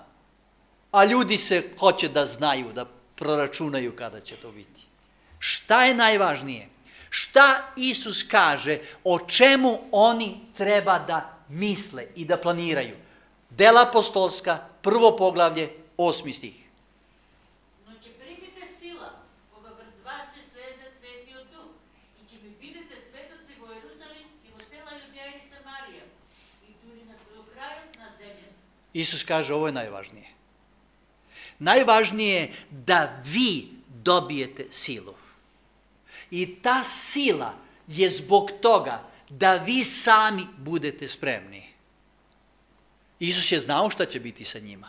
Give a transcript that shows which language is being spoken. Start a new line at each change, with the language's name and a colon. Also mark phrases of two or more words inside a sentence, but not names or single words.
Serbian: A ljudi se hoće da znaju, da proračunaju kada će to biti. Šta je najvažnije? Šta Isus kaže o čemu oni treba da misle i da planiraju? Dela apostolska, 1. poglavlje, 8. stih.
Macedonian: Но ќе примите сила, кога врз вас ќе слезе Светиот Дух, и ќе ми бидете светоци во Јерусалим и во цела Јудеја и Самарија, и дури до крајот на земја.
Serbian: Isus kaže, ovo je najvažnije. Najvažnije je da vi dobijete silu. I ta sila je zbog toga da vi sami budete spremni. Isus je znao šta će biti sa njima.